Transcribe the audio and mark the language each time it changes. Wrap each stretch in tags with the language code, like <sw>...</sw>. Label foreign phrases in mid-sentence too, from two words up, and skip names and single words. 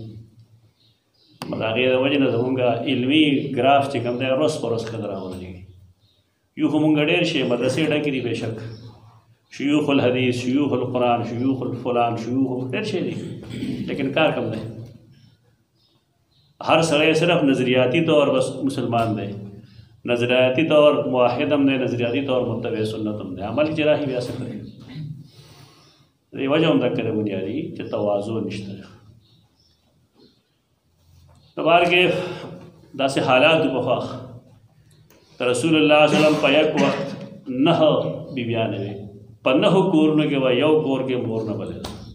<ps>د هغې د وجې نه زمونږ علمي ګراف چې کوم دی روز په روز ښه راغورځېږي. یو خو مونږ ډېر شی مدرسې ډکې دي بېشک،</ps> <ar>شیوخ الحدیث، شیوخ القرآن، شیوخ الفلان،</ar> <ps>شیوخ ډېر شی دي، لیکن کار کم دی. هر سړی صرف نظریاتی طور بس مسلمان دی، نظریاتی طور موحد هم دی، نظریاتی طور متبع سنت هم دی، عمل کې راهي بیا څه کوي. دې وجه هم دکه د بنیادي چې تواضع نشته. په بار کې داسې حالات پخوا رسول الله</ps> <ar>صلی الله علیه وسلم</ar> <ps>په یک وخت 9 بیبیانې وې، په 9 کورونو کې به یو کور کې مور نه بلېده.</ps>